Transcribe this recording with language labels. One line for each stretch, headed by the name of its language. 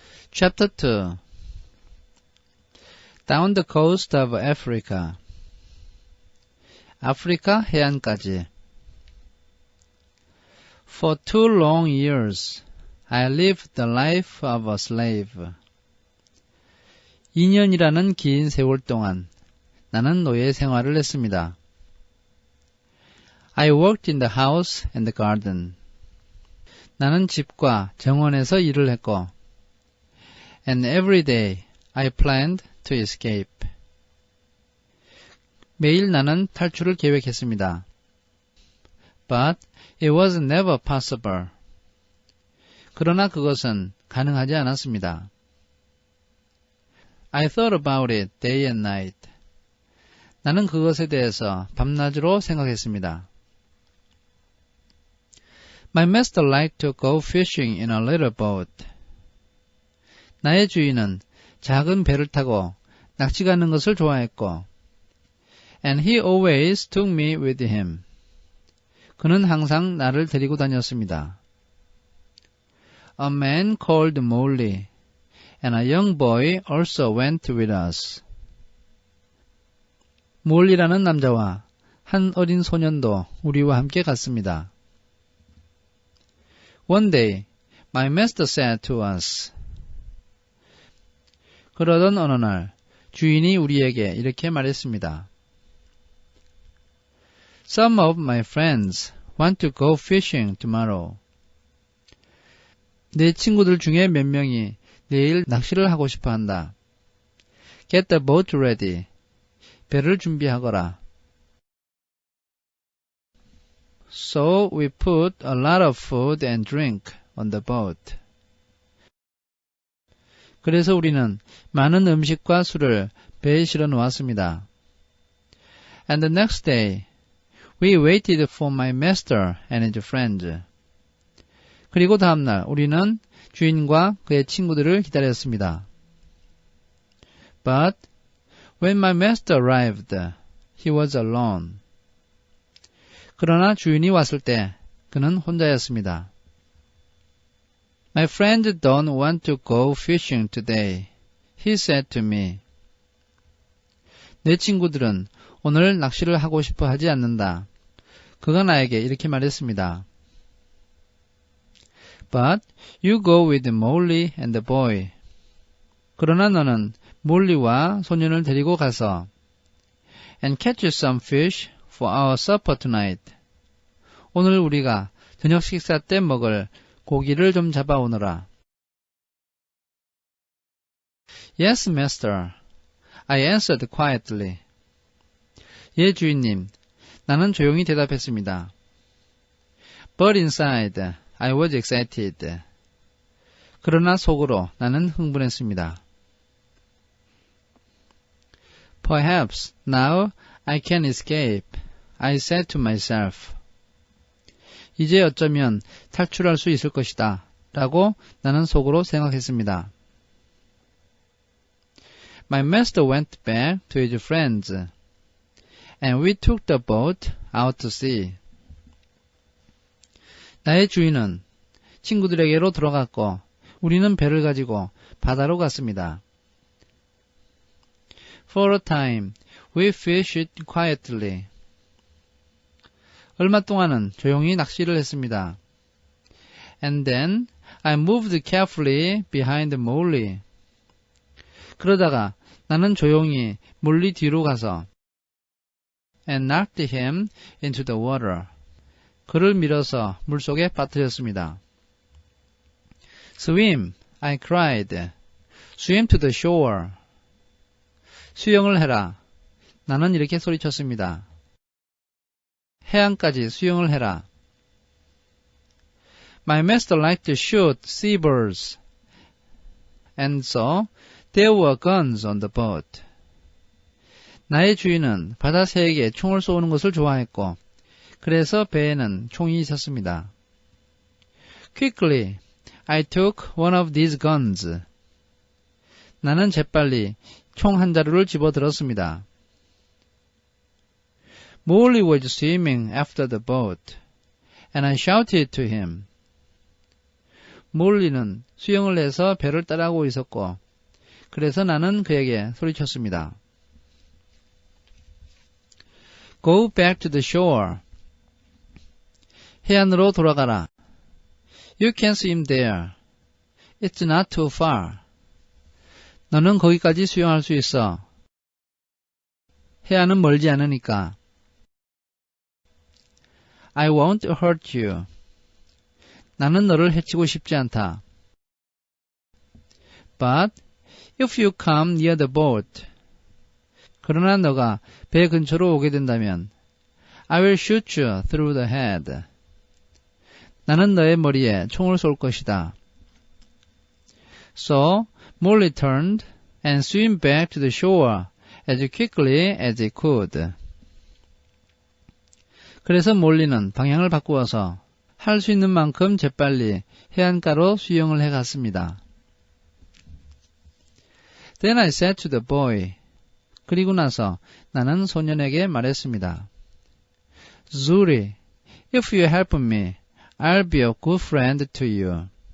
English: Chapter 2 Down the coast of Africa
Korean: 아프리카 해안까지
English: For 2 long years, I lived the life of a slave.
Korean: 2년이라는 긴 세월 동안 나는 노예 생활을 했습니다.
English: I worked in the house and the garden.
Korean: 나는 집과 정원에서 일을 했고
English: And every day I planned to escape.
Korean: 매일 나는 탈출을 계획했습니다.
English: But it was never possible.
Korean: 그러나 그것은 가능하지 않았습니다.
English: I thought about it day and night.
Korean: 나는 그것에 대해서 밤낮으로 생각했습니다.
English: My master liked to go fishing in a little boat.
Korean: 나의 주인은 작은 배를 타고 낚시 가는 것을 좋아했고
English: And he always took me with him.
Korean: 그는 항상 나를 데리고 다녔습니다.
English: A man called Molly and a young boy also went with us.
Korean: 몰리라는 남자와 한 어린 소년도 우리와 함께 갔습니다.
English: One day, my master said to us.
Korean: 그러던 어느 날 주인이 우리에게 이렇게 말했습니다.
English: Some of my friends want to go fishing tomorrow.
Korean: 내 친구들 중에 몇 명이 내일 낚시를 하고 싶어 한다.
English: Get the boat ready.
Korean: 배를 준비하거라.
English: So we put a lot of food and drink on the boat.
Korean: 그래서 우리는 많은 음식과 술을 배에 실어 놓았습니다.
English: And the next day, we waited for my master and his friends.
Korean: 그리고 다음날 우리는 주인과 그의 친구들을 기다렸습니다.
English: But when my master arrived, he was alone.
Korean: 그러나 주인이 왔을 때 그는 혼자였습니다.
English: My friend don't want to go fishing today, he said to me.
Korean: 내 친구들은 오늘 낚시를 하고 싶어 하지 않는다. 그가 나에게 이렇게 말했습니다.
English: But you go with Molly and the boy.
Korean: 그러나 너는 몰리와 소년을 데리고 가서
English: And catch some fish for our supper tonight.
Korean: 오늘 우리가 저녁 식사 때 먹을 고기를 좀 잡아오너라.
English: Yes, master. I answered quietly.
Korean: 예, 주인님. 나는 조용히 대답했습니다.
English: But inside, I was excited.
Korean: 그러나 속으로 나는 흥분했습니다.
English: Perhaps now I can escape, I said to myself.
Korean: 이제 어쩌면 탈출할 수 있을 것이다. 라고 나는 속으로 생각했습니다.
English: My master went back to his friends, and we took the boat out to sea.
Korean: 나의 주인은 친구들에게로 들어갔고 우리는 배를 가지고 바다로 갔습니다.
English: For a time, we fished quietly.
Korean: 얼마 동안은 조용히 낚시를 했습니다.
English: And then I moved carefully behind Molly.
Korean: 그러다가 나는 조용히 몰리 뒤로 가서
English: and knocked him into the water.
Korean: 그를 밀어서 물속에 빠뜨렸습니다.
English: Swim, I cried. Swim to the shore.
Korean: 수영을 해라. 나는 이렇게 소리쳤습니다. 해안까지 수영을 해라.
English: My master liked to shoot seabirds. And so there were guns on the boat.
Korean: 나의 주인은 바다 새에게 총을 쏘는 것을 좋아했고 그래서 배에는 총이 있었습니다.
English: Quickly, I took one of these guns.
Korean: 나는 재빨리 총 한 자루를 집어들었습니다.
English: Molly was swimming after the boat, and I shouted to him.
Korean: 몰리는 수영을 해서 배를 따라오고 있었고 그래서 나는 그에게 소리쳤습니다.
English: Go back to the shore.
Korean: 해안으로 돌아가라.
English: You can swim there. It's not too far.
Korean: 너는 거기까지 수영할 수 있어. 해안은 멀지 않으니까.
English: I won't hurt you.
Korean: 나는 너를 해치고 싶지 않다.
English: But if you come near the boat.
Korean: 그러나 너가 배 근처로 오게 된다면
English: I will shoot you through the head.
Korean: 나는 너의 머리에 총을 쏠 것이다.
English: So Molly turned and swam back to the shore as quickly as he could.
Korean: 그래서 몰리는 방향을 바꾸어서 할 수 있는 만큼 재빨리 해안가로 수영을 해갔습니다.
English: Then I said to the boy.
Korean: 그리고 나서 나는 소년에게 말했습니다.
English: Zuri, if you help me, I'll be a good friend to you.